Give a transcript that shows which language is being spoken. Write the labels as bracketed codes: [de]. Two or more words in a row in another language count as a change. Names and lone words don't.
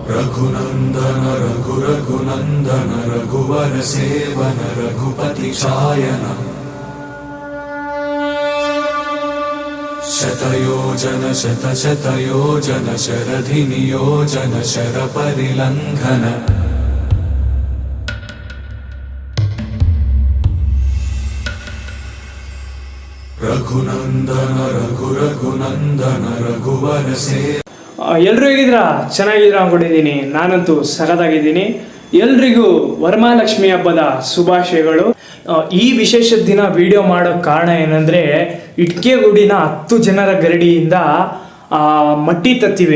[sa] रघुनंदन रघुनंदन रघुवर सेवन रघुपति चायन शतयोजन शतशतयोजन शरधि नियोजन शरपरिलंघन रघुनंदन रघुनंदन रघुवर से [kn] ಎಲ್ಲರೂ ಹೇಗಿದ್ದೀರಾ? ಚೆನ್ನಾಗಿದ್ದೀರಾ ಅಂದ್ಕೊಂಡಿದ್ದೀನಿ. ನಾನಂತೂ ಸಖತ್ತಾಗಿದ್ದೀನಿ. ಎಲ್ರಿಗೂ ವರಮಹಾಲಕ್ಷ್ಮಿ ಹಬ್ಬದ ಶುಭಾಶಯಗಳು. ಈ ವಿಶೇಷ ದಿನ ವಿಡಿಯೋ ಮಾಡೋ ಕಾರಣ ಏನಂದರೆ, ಇಟ್ಕೆಗೂಡಿನ 10 ಜನರ ಗರಡಿಯಿಂದ ಮಟ್ಟಿ ತತ್ತೀವಿ.